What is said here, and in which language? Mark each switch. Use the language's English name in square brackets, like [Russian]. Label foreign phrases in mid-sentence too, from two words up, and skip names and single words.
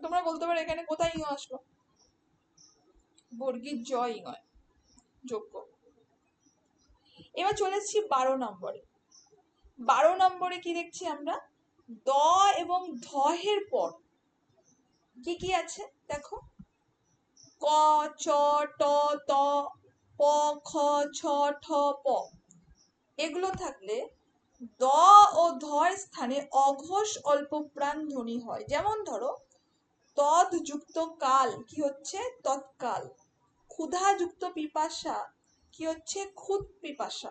[Bangla] তোমরা বলতে পারো এখানে কোথায় ইং আসলো? বর্গীর জ ইং হয়, যোগ্য। এবার চলে এসেছি 12 নম্বরে। 12 নম্বরে কি দেখছি আমরা? দ এবং ধহের পর কি কি আছে দেখো। ক, চ, ট, ত, প, খ, ছ, ঠ, প। এগুলো থাকলে দ ও ধর স্থানে অঘোষ অল্প প্রাণ ধ্বনি হয়। যেমন ধরো তদ যুক্ত কাল কি হচ্ছে? তৎকাল। ক্ষুধা যুক্ত পিপাসা কি হচ্ছে? ক্ষুদ পিপাসা।